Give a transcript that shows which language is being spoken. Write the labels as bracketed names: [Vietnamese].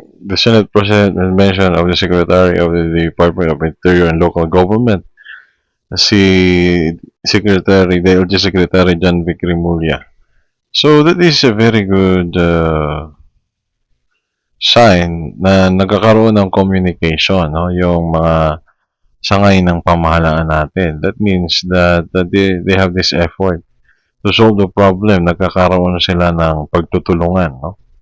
[English] The Senate President mentioned of the Secretary of the Department of Interior and Local Government, si Secretary, DLG Secretary John Vic Rimulya. So that is a very good sign [Filipino] na nagkakaroon ng [English] communication, no? [Filipino] Yung mga sangay ng pamahalaan natin. [English] That means that they have this effort to solve the problem. [Filipino] Nagkakaroon sila ng pagtutulungan, no?